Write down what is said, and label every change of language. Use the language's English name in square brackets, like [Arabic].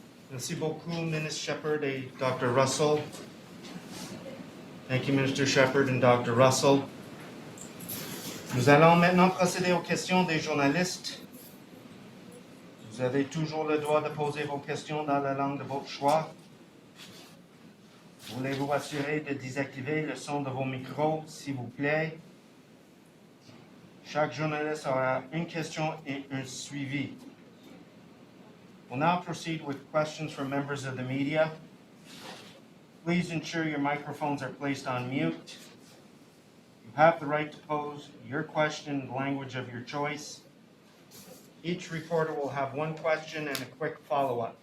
[French] Merci beaucoup, Minister Shepherd et Dr. Russell. [English] Thank you, Minister Shepherd and Dr. Russell. [French] Nous allons maintenant procéder aux questions des journalistes. Vous avez toujours le droit de poser vos questions dans la langue de votre choix. Voulez-vous assurer de désactiver le son de vos micros, s'il vous plaît? Chaque journaliste aura une question et un suivi. [English] We'll now proceed with questions from members of the media. Please ensure your microphones are placed on mute. You have the right to pose your question in the language of your choice. Each reporter will have one question and a quick follow-up.